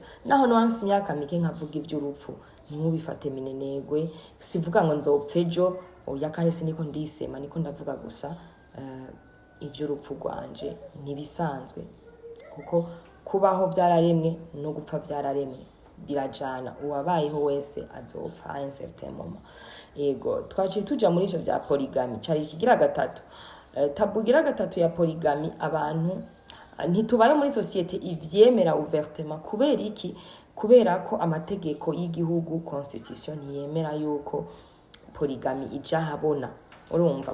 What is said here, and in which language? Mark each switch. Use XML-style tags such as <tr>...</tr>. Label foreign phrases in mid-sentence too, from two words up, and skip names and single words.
<rn>Naho nwanse imyaka mike nkavuga iby'urupfu ntimubifate minenegwe, sivuga ngo nzopfe ejo, oya kandi siniko ndisema, niko ndavuga gusa iby'urupfu rwanje ntibisanzwe, kuko kubaho byararemwe no gupfa byararemwe, birajana. Uwabayeho wese azopfa</rn> <fr>à un certain moment.</fr> <rn>Yego twaciye tuja muri ivyo bya polygamy, cari ikigira gatatu. Tabugira gatatu ya polygamy, abantu ntitubaye muri societe ivyemera ouvertement. Kubera iki? Kubera ko amategeko y'igihugu constitution yemera yuko polygamy ija habona, urumva.</rn>